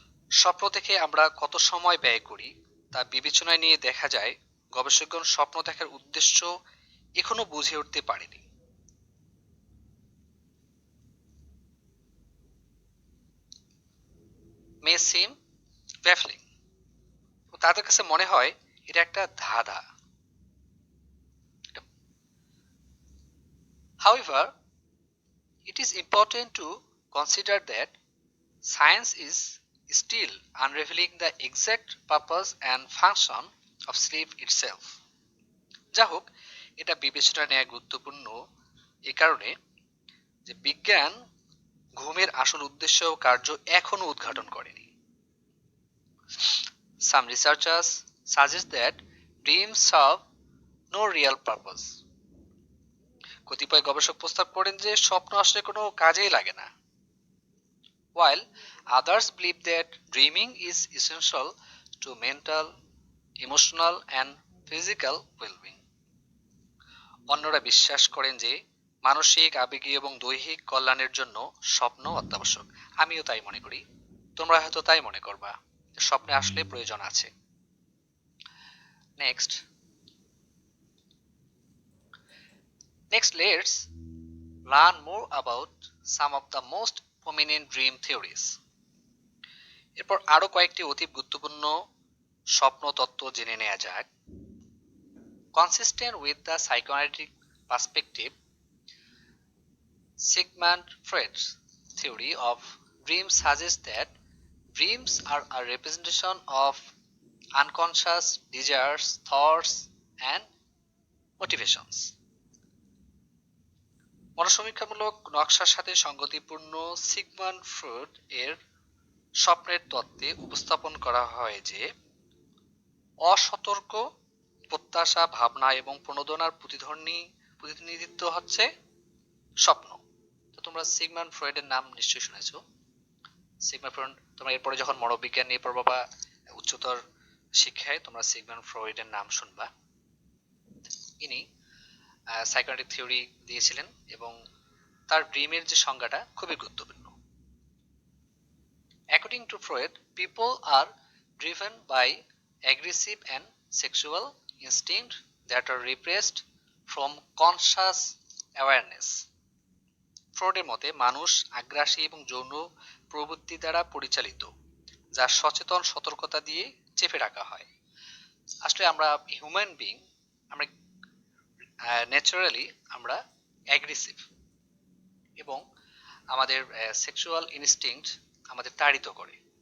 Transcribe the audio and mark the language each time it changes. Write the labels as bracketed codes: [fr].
[bn] স্বপ্ন দেখে আমরা কত সময় ব্যয় করি তা বিবেচনায় নিয়ে দেখা যায় গবেষকগণ স্বপ্ন দেখার উদ্দেশ্য এখনো বুঝে উঠতে পারেনি। [en] may seem baffling, [bn] তাদের কাছে মনে হয় এটা একটা ধাঁধা। [en] However, it is important to consider that science is still unraveling the exact purpose and function of sleep itself. [bn] যা হোক, এটা বিবেচনা নেওয়া গুরুত্বপূর্ণ এ কারণে যে বিজ্ঞান ঘুমের আসল উদ্দেশ্য ও কার্য এখনো উদ্ঘাটন করেনি। [en] Some researchers suggest that dreams serve no real purpose. [bn] কতিপয় গবেষক প্রস্তাব করেন যে স্বপ্ন আসলে কোনো কাজেই লাগে না। [en] While others believe that dreaming is essential to mental, emotional and physical well-being. [bn] অন্যরা বিশ্বাস করেন যে মানসিক, আবেগীয় এবং দৈহিক কল্যাণের জন্য স্বপ্ন অত্যাবশ্যক। আমিও তাই মনে করি, তোমরা হয়তো তাই মনে করবা, স্বপ্নে আসলে প্রয়োজন আছে। [en] Next, let's learn more about some of the most prominent dream theories. [bn] এরপর আরো কয়েকটি অতি গুরুত্বপূর্ণ স্বপ্ন তত্ত্ব জেনে নেওয়া যাক। [en] Consistent with the psychoanalytic perspective, Sigmund Freud's theory of dreams suggests that dreams are a representation of unconscious desires, thoughts, and motivations. [bn] মনোসমীক্ষামূলক নকশার সাথে সঙ্গতিপূর্ণ সিগমন্ড ফ্রয়েড এর স্বপ্নের তত্ত্বে উপস্থাপন করা হয় যে অসতর্ক প্রত্যাশা, ভাবনা এবং প্রণোদনার প্রতিনিধিত্ব হচ্ছে স্বপ্ন। তো তোমরা সিগমন্ড ফ্রয়েডের নাম নিশ্চয়ই শুনেছো। সিগমন্ড ফ্রয়েড, তোমরা এরপরে যখন মনোবিজ্ঞান নিয়ে পড়বা বা উচ্চতর শিক্ষায় তোমরা সিগমন্ড ফ্রয়েডের নাম শুনবা। ইনি সাইকোঅ্যানালিটিক থিওরি দিয়েছিলেন এবং তার ড্রিমের যে সংজ্ঞাটা খুবই গুরুত্বপূর্ণ। [en] According to Freud, people are driven by aggressive and sexual instincts that are repressed from conscious awareness. [bn] ফ্রয়েডের মতে মানুষ আগ্রাসী এবং যৌন প্রবৃত্তি দ্বারা পরিচালিত, যা সচেতন সতর্কতা দিয়ে চেপে রাখা হয়। আসলে আমরা হিউম্যান বিং, আমরা ন্যাচারালি আমরা অ্যাগ্রেসিভ এবং আমাদের সেক্সুয়াল ইনস্টিংক্ট আমাদের তাড়িত করে।